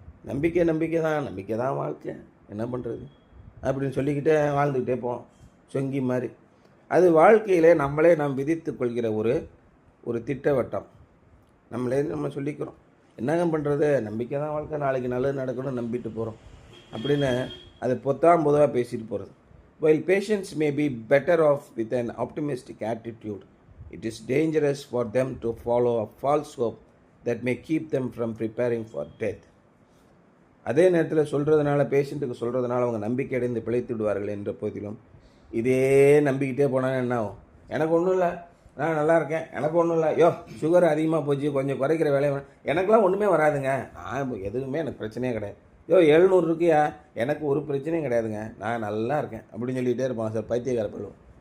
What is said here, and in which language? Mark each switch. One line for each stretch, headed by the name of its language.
Tamil: நம்பிக்கை தான் வாழ்க்கை, என்ன பண்ணுறது அப்படின்னு சொல்லிக்கிட்டே வாழ்ந்துக்கிட்டே போவோம் சொங்கி மாதிரி. அது வாழ்க்கையிலே நாம் விதித்து கொள்கிற ஒரு திட்டவட்டம். நம்ம சொல்லிக்கிறோம், என்னங்க பண்ணுறது, நம்பிக்கை தான் வாழ்க்கை, நாளைக்கு நல்லது நடக்கணும்னு நம்பிட்டு போகிறோம் அப்படின்னு அது பொதுவாக பேசிட்டு போகிறது.
English: While patients may be better off with an optimistic attitude, it is dangerous for them to follow a false hope that may keep them from preparing for death.
Tamil: அதே நேரத்தில் சொல்கிறதுனால, பேஷண்ட்டுக்கு சொல்கிறதுனால அவங்க நம்பிக்கை அடைந்து பிழைத்துடுவார்கள் என்ற போதிலும், இதே நம்பிக்கிட்டே போனால் என்ன ஆகும், எனக்கு ஒன்றும் இல்லை, நான் நல்லா இருக்கேன், எனக்கு ஒன்றும் இல்லை, சுகர் அதிகமாக போச்சு, கொஞ்சம் குறைக்கிற வேலையை, எனக்கெலாம் ஒன்றுமே வராதுங்க, நான் எதுவுமே எனக்கு பிரச்சனையே கிடையாது, 700 இருக்கியா, எனக்கு ஒரு பிரச்சனையும் கிடையாதுங்க, நான் நல்லா இருக்கேன் அப்படின்னு சொல்லிகிட்டே இருப்பான் சார். பைத்தியக்கார பழுவோம்.